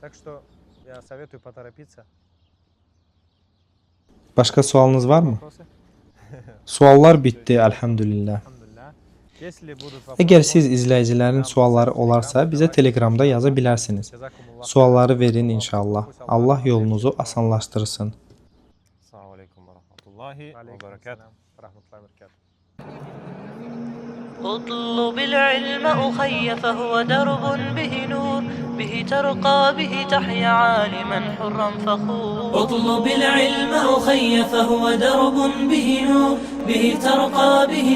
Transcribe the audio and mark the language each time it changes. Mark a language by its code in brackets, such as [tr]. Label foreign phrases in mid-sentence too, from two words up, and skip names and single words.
[az] Başqa sualınız varmı? Suallar bitdi, əlhəmdülillah. Əgər siz izləyicilərin sualları olarsa, bizə Telegramda yaza bilərsiniz. Sualları verin inşallah. Allah yolunuzu asanlaşdırsın. [ar] السلام عليكم ورحمة الله وبركاته. اطلب العلم أخي فهو درب به نور به ترقى به تحيا عالما حرا فخور اطلب العلم أخي فهو درب به نور به ترقى به